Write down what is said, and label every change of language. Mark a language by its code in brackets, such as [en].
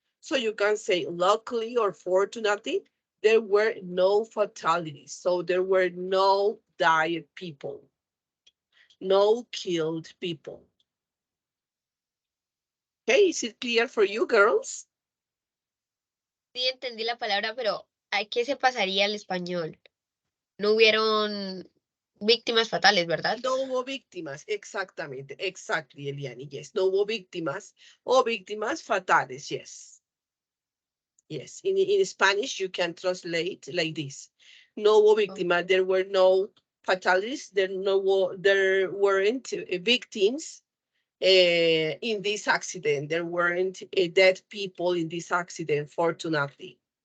[en] So you can say luckily or 4 to nothing, there were no fatalities. So there were no died people, no killed people. Okay, is it clear for you, girls? [es] Sí, entendí la palabra, pero ¿a qué se pasaría al español? No hubieron víctimas fatales, ¿verdad? No hubo víctimas, exactamente, [en] exactly, [es] Eliani, yes. No hubo víctimas o víctimas fatales, yes. [en] Yes, in Spanish, you can translate like this. [es] No hubo víctimas, [en] there were no fatalities, there weren't victims in this accident. There weren't dead people in this accident, fortunately.